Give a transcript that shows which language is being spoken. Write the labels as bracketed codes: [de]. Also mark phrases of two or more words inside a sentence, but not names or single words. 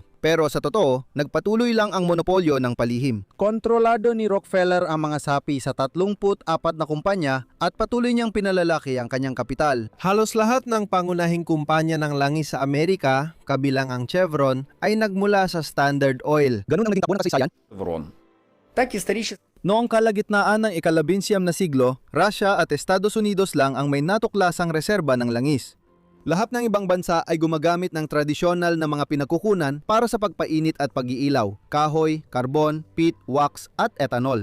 [tl] Pero sa totoo, nagpatuloy lang ang monopolyo ng palihim. Kontrolado ni Rockefeller ang mga sapi sa 34 na kumpanya at patuloy niyang pinalalaki ang kanyang kapital. Halos lahat ng pangunahing kumpanya ng langis sa Amerika, kabilang ang Chevron, ay nagmula sa Standard Oil. Ganun ang naging tabunan kasaysayan. [ru] Врон. Так исторически [tl] Noong kalagitnaan ng ika-19 na siglo, Russia at Estados Unidos lang ang may natuklasang reserba ng langis. Lahat ng ibang bansa ay gumagamit ng tradisyonal na mga pinagkukunan para sa pagpainit at pag-iilaw, kahoy, karbon, peat, wax at ethanol.